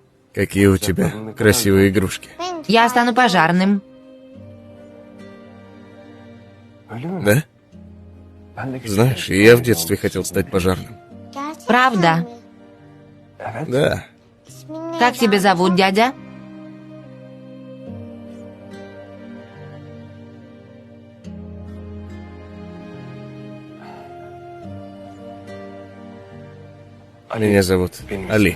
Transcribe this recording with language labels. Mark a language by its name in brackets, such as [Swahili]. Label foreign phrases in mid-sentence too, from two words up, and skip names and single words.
[Russian] Какие у тебя красивые игрушки. Я стану пожарным. [Turkish] Öyle mi? [Russian] Да? [Turkish] Ben de küçükken [Russian] Знаешь, и я в детстве хотел стать пожарным. Правда. [Turkish] Evet. [Russian] Да. Как тебя зовут, дядя? Меня зовут Али.